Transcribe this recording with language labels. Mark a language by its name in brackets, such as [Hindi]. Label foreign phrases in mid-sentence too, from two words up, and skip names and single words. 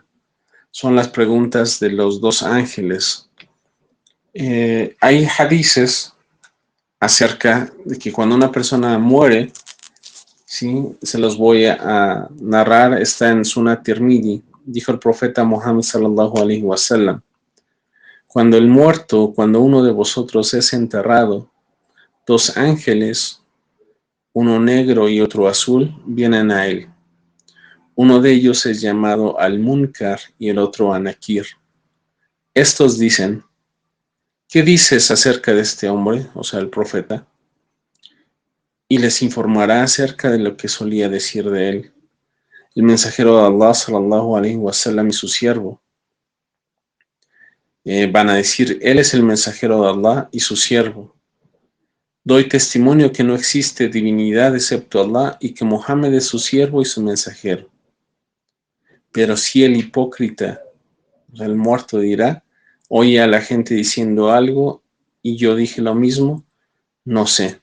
[Spanish] Son las preguntas de los dos ángeles. Hay hadices acerca de que cuando una persona muere, ¿sí? Se los voy a narrar, está en Sunan Tirmidhi. Dijo el profeta Muhammad [Arabic] صلى الله عليه وسلم: [Spanish] cuando el muerto, cuando uno de vosotros es enterrado, dos ángeles, uno negro y otro azul, vienen a él. Uno de ellos es llamado Al-Munkar y el otro Anakir. Estos dicen: ¿qué dices acerca de este hombre? O sea, el profeta. Y les informará acerca de lo que solía decir de él el mensajero de Allah [Arabic] صلى الله عليه وسلم [Spanish] y su siervo. Van a decir: él es el mensajero de Allah y su siervo. Doy testimonio que no existe divinidad excepto Allah y que Muhammad es su siervo y su mensajero. Pero si el hipócrita, el muerto, dirá: oye a la gente diciendo algo y yo dije lo mismo, no sé.